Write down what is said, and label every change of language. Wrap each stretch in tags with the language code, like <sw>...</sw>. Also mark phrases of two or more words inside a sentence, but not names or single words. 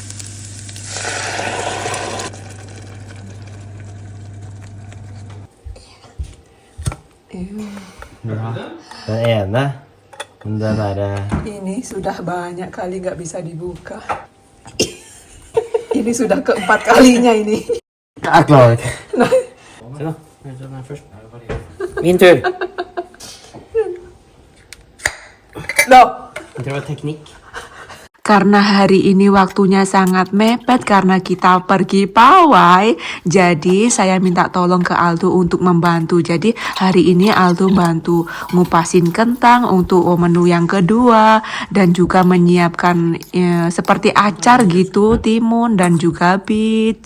<id>Enak. Bentar ada. Ini sudah banyak kali nggak bisa dibuka. Ini sudah keempat kalinya ini.</id> <no>Aklar. Min tur.</no> <id>Loh.</id> <no>Det var teknikk.</no> <id>Karena hari ini waktunya sangat mepet karena kita pergi pawai, jadi saya minta tolong ke Aldo untuk membantu. Jadi hari ini Aldo bantu ngupasin kentang untuk menu yang kedua dan juga menyiapkan seperti acar gitu, timun dan juga beet.</id>